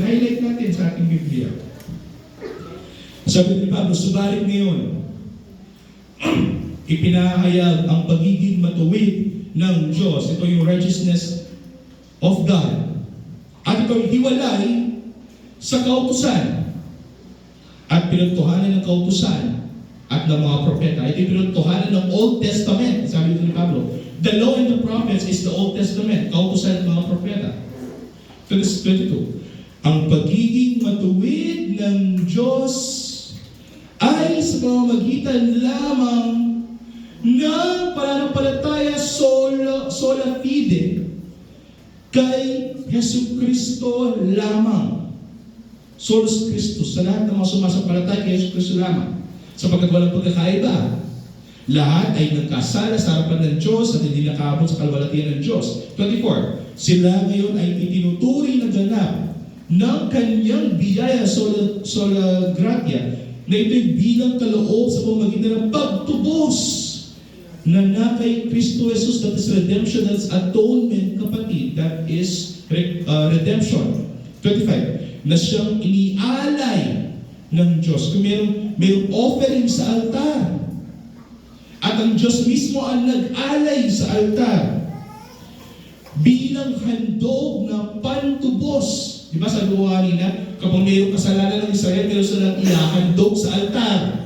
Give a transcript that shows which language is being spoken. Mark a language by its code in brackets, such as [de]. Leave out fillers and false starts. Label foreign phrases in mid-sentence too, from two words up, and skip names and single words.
[tl] Highlight natin sa ating Biblia. Sabi ni Pablo, subalit ngayon, ipinahayag ang pagiging matuwid ng Diyos. Ito yung [en] righteousness of God. [tl] At ito hiwalay sa kautusan. At pinagtuhanan ng kautusan at ng mga propeta. Ito yung pinagtuhanan ng [en] Old Testament. [tl] Sabi ni Pablo, [en] the law and the prophets is the Old Testament. [tl] Kautusan ng mga propeta. Verse 22. Ang pagiging matuwid ng Diyos ay sa pamamagitan lamang ng pananampalataya [la] sola fide [tl] kay Jesucristo lamang. [la] Solus Christus, [tl] sa lahat ng mga sumasampalataya kay Jesucristo lamang. Sapagkat walang pagkakaiba. Lahat ay nagkasala sa harapan ng Diyos at hindi nakaabot sa kalwalatian ng Diyos. 24. Sila ngayon ay itinuturi ng ganap ng kanyang biyaya [la] sola gratia [tl] na ito'y bilang kaloob sa pamamagitan ng pagtubos na kay Kristo Jesus. [en] That is redemption, that's atonement, kapatid. That is redemption. 25. [tl] Na siyang inialay ng Diyos. Kung mayroong offering sa altar, at ang Diyos mismo ang nag-alay sa altar bilang handog na pantubos. Di ba sabi ko kanina, kapag mayroong kasalanan ng Israel, mayroon silang ihahandog sa altar.